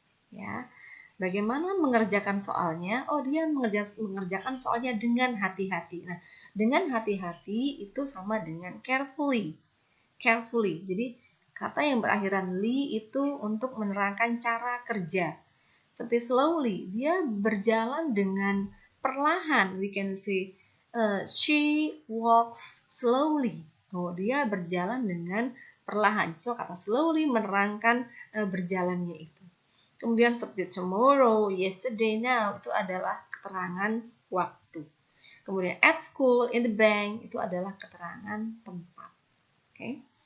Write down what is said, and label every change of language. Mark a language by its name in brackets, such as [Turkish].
[Indonesian] Ya, bagaimana mengerjakan soalnya? Oh, dia mengerjakan soalnya dengan hati-hati. Nah, dengan hati-hati itu sama dengan carefully. Carefully. Jadi kata yang berakhiran li itu untuk menerangkan cara kerja. Seperti slowly, dia berjalan dengan perlahan. [English] We can say she walks slowly. [Indonesian] Oh, dia berjalan dengan perlahan. So, kata slowly menerangkan berjalannya itu. Kemudian seperti tomorrow, yesterday, now itu adalah keterangan waktu. Kemudian at school, in the bank itu adalah keterangan tempat. Okay.